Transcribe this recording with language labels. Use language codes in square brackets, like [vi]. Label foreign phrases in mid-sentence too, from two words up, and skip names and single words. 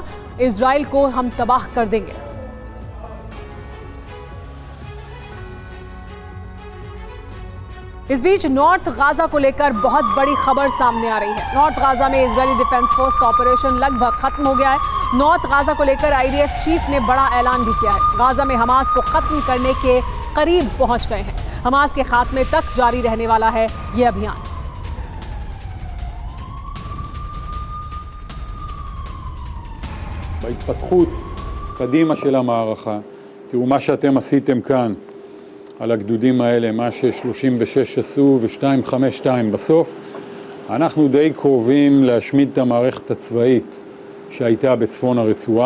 [hi] इजराइल को हम तबाह कर देंगे। इस बीच नॉर्थ गाजा को लेकर बहुत बड़ी खबर सामने आ रही है। नॉर्थ गाजा में इजरायली डिफेंस फोर्स का ऑपरेशन लगभग खत्म हो गया है। नॉर्थ गाजा को लेकर आईडीएफ चीफ ने बड़ा ऐलान भी किया है। गाजा में हमास को खत्म करने के करीब पहुंच गए हैं। हमास के खात्मे तक जारी रहने वाला है ये अभियान। [he] בהתפתחות קדימה של המערכה, תראו מה שאתם עשיתם כאן על הגדודים האלה, מה ש-36 עשו ו-252 בסוף, אנחנו די קרובים להשמיד את המערכת הצבאית שהייתה בצפון הרצועה.